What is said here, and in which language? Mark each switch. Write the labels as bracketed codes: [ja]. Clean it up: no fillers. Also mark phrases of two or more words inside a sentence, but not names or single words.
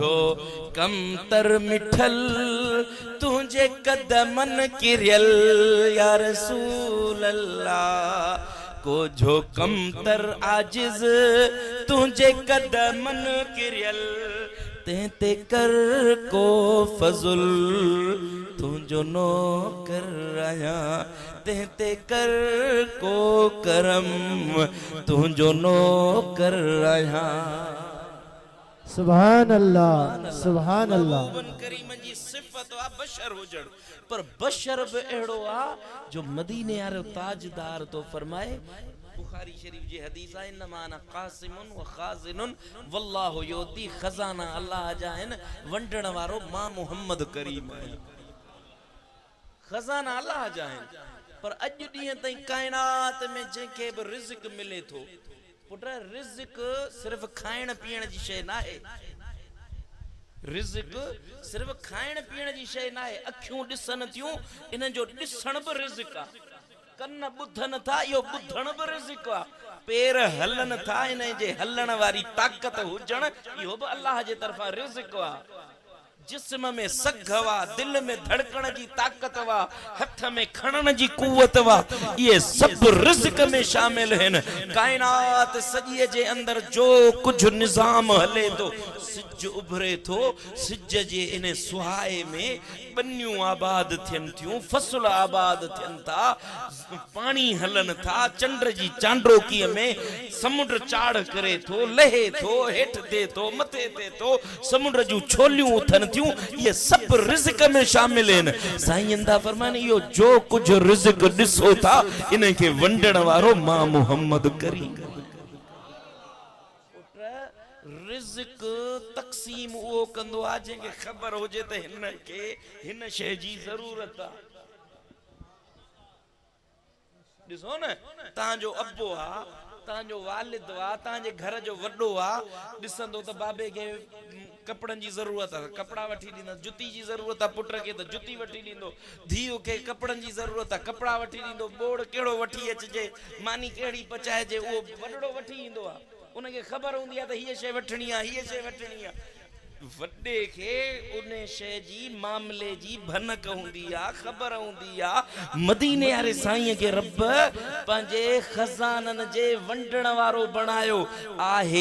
[skr] जो कम तर मिठल तुझे कदमन किरियल [ar] يا رسول الله [skr] को जो कम तर आजिज तुझे कदमन किरियल ते कर को फजुल तुझो नौकर आया ते कर को करम तुझो नौकर आया [ar] سبحان الله سبحان الله. [sd] महबूबन करीम जी सिफत आ बशर हुजण, पर बशर बि अहिड़ो आ जो मदीने वारो ताजदार तो फरमाए, बुखारी शरीफ जी हदीस आहे, [ar] إنما أنا قاسم وخازن والله يعطي, [sd] खजाना अल्लाह जा आहिनि, वंडण वारो मां मोहम्मद करीम आहियां। खजाना अल्लाह जा आहिनि, पर अॼु ॾींहं ताईं काइनात में जंहिंखे बि रिज़्क मिले थो, पुट रिज़्क सिर्फ़ खाइण पीअण जी शइ न आहे। रिज़्क सिर्फ़ खाइण पीअण जी शइ न आहे। अखियूं ॾिसनि थियूं, इन जो ॾिसण बि रिज़्क आहे। कन ॿुधनि था, इहो ॿुधण बि रिज़्क आहे। पेर हलनि था, इन जे हलण वारी ताक़त हुजण, इहो बि अल्लाह जे तरफ़ां रिज़्क आहे। जिस्म में सघ वा, दिल में धड़कण जी ताक़त वा, हथ में खणण जी कुवत वा, [ur] ये सब रिज़्क में शामिल हैं। [sd] कायनात सॼीअ जे अंदर जो कुछ निज़ाम हले तो, सिज उभरे थो, सिज जे इन सुहाए में बनियूं आबाद थियनि थियूं, फसल आबाद थियनि था, पानी हलन था, चंड जी चांड्रोकीअ में समुंड चाड़ करे थो, लहे थो, हेठ थे थो, मथे थे थो, समुंड जूं छोलियूं उथनि थियूं, [ur] ये सब रिज़्क में शामिल हैं। [skr] साईं दा फरमाने, [sd] इहो जो कुछ रिज़्क ॾिसो था, इन खे वंडण वारो मां मोहम्मद करीम। रिज़्क तक़सीम उहो कंदो आहे जंहिंखे ख़बर हुजे त हिन खे हिन शइ जी ज़रूरत आहे। ॾिसो न, तव्हांजो अबो आहे, तव्हांजो वालिद आहे, तव्हांजे घर जो वॾो आहे, ॾिसंदो त बाबे खे कपड़न जी जरूरत है, कपड़ा वठी ॾींदो, जुती जी जरूरत है, पुट खे त जुती वठी ॾींदो, धीउ खे कपड़न जी जरूरत है, कपड़ा वठी ॾींदो, बोड़ कहिड़ो वठी अचजे, मानी कहिड़ी पचाइजे, उहो वॾड़ो वठी ईंदो आहे। उनखे ख़बर हूंदी आहे त हीअ शइ वठणी आहे, हीअ शइ वठणी आहे। वॾे खे उन शइ जी मामले जी भनक हूंदी आहे, ख़बर हूंदी आहे। मदीने वारे साईं खे रब पंहिंजे खज़ाननि जे वंडण वारो बणायो आहे।